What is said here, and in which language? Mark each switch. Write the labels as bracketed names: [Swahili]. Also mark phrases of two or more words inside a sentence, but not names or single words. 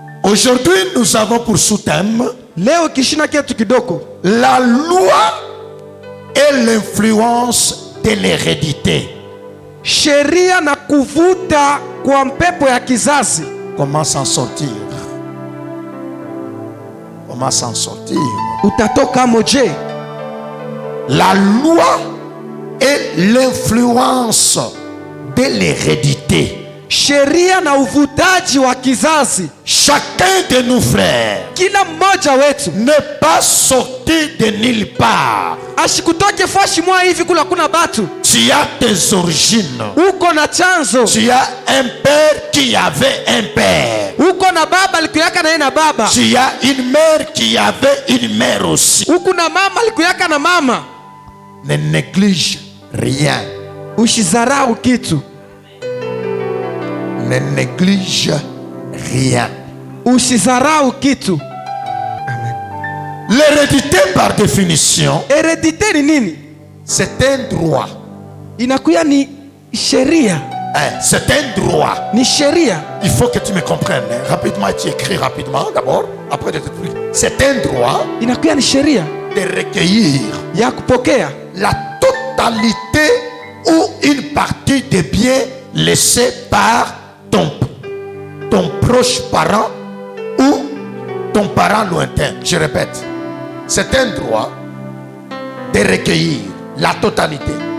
[French] Aujourd'hui, nous avons pour sous-thème [Swahili] Leo kishina ketu kidoko. [French] la loi et l'influence de l'hérédité. [Swahili] Sheria na kuvuta kwa mpepo ya kizazi. [French] Comment s'en sortir? Comment s'en sortir? [Swahili] Utatoka moje. [French] La loi et l'influence de l'hérédité. [Swahili] Sheria na uvutaji wa kizazi. [French] Chacun de nous, frères, [Swahili] Kila mmoja wetu [French] n'est pas sorti de nulle part. [Swahili] ashikutoke fashi mwa hivi kula kuna batu. [French] Tu as tes origines. [Swahili] Uko na chanzo. [French] Tu as un père qui avait un père. [Swahili] Uko na baba alikuyaka na yeye na baba. [French] Tu as une mère qui avait une mère aussi. [Swahili] Uko na mama alikuyaka na mama. [French] Ne néglige rien. [Swahili] Ushizarau kitu. [French] Ne néglige rien. [Swahili] Ushizarau kitu. [French] L'hérédité par définition, [Swahili] Heredite ni nini? [French] c'est un droit. [Swahili] Inakuya ni sheria. [French] C'est un droit. [Swahili] Ni sheria. [French] Il faut que tu me comprennes. Rapidement, tu écris rapidement d'abord. Après de t'expliquer. C'est un droit [Swahili] Inakuya ni sheria [French] de recueillir [Swahili] ya kupokea [French] la totalité ou une partie des biens laissés par ton proche parent ou ton parent lointain. Je répète, c'est un droit de recueillir la totalité.